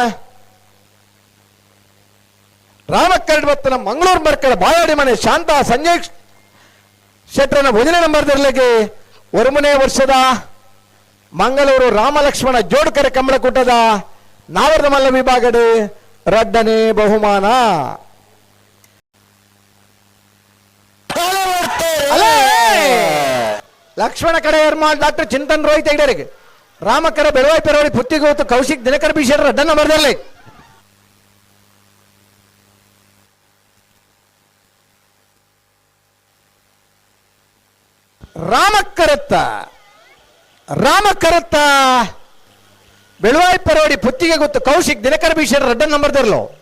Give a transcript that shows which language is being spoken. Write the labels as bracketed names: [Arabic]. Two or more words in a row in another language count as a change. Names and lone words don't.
[Tulu] ರಾಮಕ್ಕರಡ್ ಬತ್ತನ ಮಂಗಳೂರು ಮರ್ಕಡ ಬಾಯಾಡಿ ಮನೆ ಶಾಂತ ಸಂಜಯ್ ಶೆಟ್ರನ 1ನೇ ನಂಬರ್ದರ್ಲೆಗೆ 1ನೇ ವರ್ಷದ ಮಂಗಳೂರು ರಾಮಲಕ್ಷ್ಮಣ ಜೋಡುಕರೆ ಕಂಬಳಕೂಟದ ನಾವರ್ದ ಮಲ್ಲ ವಿಭಾಗದ 2ನೇ ಬಹುಮಾನ ಲಕ್ಷ್ಮಣ ಕಡೆ ಎರ್ಮಾಳ್ ಡಾಕ್ಟರ್ ಚಿಂತನ್ ರೋಹಿತ್ ಐಡರಿಗೆ ರಾಮಕರ ಬೆಳವಾಯಿ ಪೆರವಳಿ ಪುತ್ತಿಗೆ ಹೊತ್ತು ಕೌಶಿಕ್ ದಿನಕರ ಬೀಶರ 2ನೇ ನಂಬರ್ದಲ್ಲಿ ರಾಮಕರತ್ತ ಬೆಳವಾಯಿ ಪೆರವಳಿ ಪುತ್ತಿಗೆ ಗೊತ್ತು ಕೌಶಿಕ್ ದಿನಕರ ಬೀಶರ 2ನೇ ನಂಬರ್ದರ್ಲು